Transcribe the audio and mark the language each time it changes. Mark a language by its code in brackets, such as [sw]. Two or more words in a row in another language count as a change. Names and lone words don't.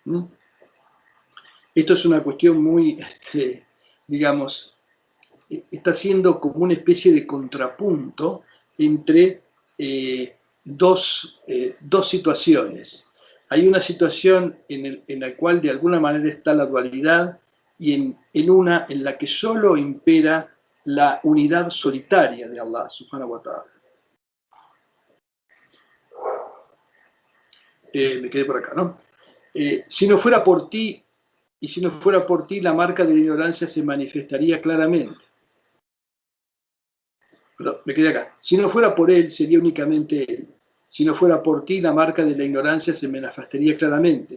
[es] Esto es una cuestión muy, digamos, está siendo como una especie de contrapunto entre dos situaciones. Hay una situación en la cual de alguna manera está la dualidad y en una en la que solo impera la unidad solitaria de Allah, [ar] سبحانه وتعالى. [es] Me quedé por acá, ¿no? Si no fuera por ti, y si no fuera por ti, la marca de la ignorancia se manifestaría claramente. Perdón, me quedé acá. Si no fuera por él, sería únicamente él. Si no fuera por ti, la marca de la ignorancia se manifestaría claramente.